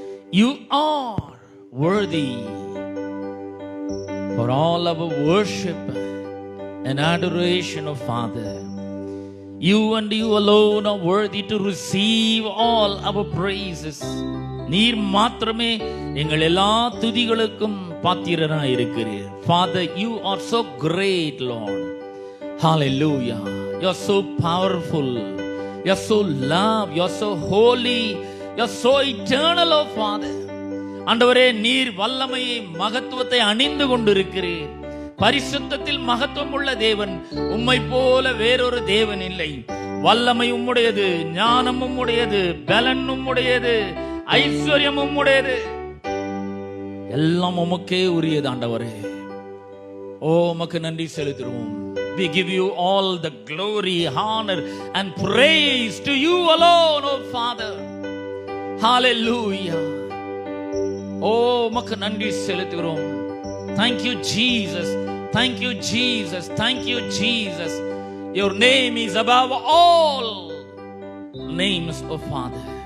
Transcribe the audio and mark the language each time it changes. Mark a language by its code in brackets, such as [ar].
[en] You are worthy for all our worship and adoration, of Father. You and you alone are worthy to receive all our praises. [ta] நீர் மாத்திரமே எங்கள் எல்லா துதிகளுக்கும் பாத்திரராய் இருக்கிறீர். [en] Father, you are so great, Lord. Hallelujah. You're so powerful. You're so love. You're so holy. You're so eternal, oh Father. [ta] ஆண்டவரே, நீர் வல்லமையை மகத்துவத்தை அணிந்து கொண்டிருக்கிறீர். பரிசுத்தத்தில் மகத்துவம் உள்ள தேவன், உம்மை போல வேறொரு தேவன் இல்லை. வல்லமை உம்முடையது, ஞானம் உம்முடையது, பலன் உம்முடையது, ஐஸ்வர்யம் உம்முடையது, எல்லாம் உமக்கே உரியது ஆண்டவரே. ஓ, உமக்கு நன்றி செலுத்துகிறோம். [en] We give you all the glory, honor and praise to you alone, oh Father. Hallelujah. [ta] Oh, உமக்கு நன்றி செலுத்துகிறோம். [en] Thank you, Jesus. Thank you, Jesus. Thank you, Jesus. Your name is above all names, oh Father.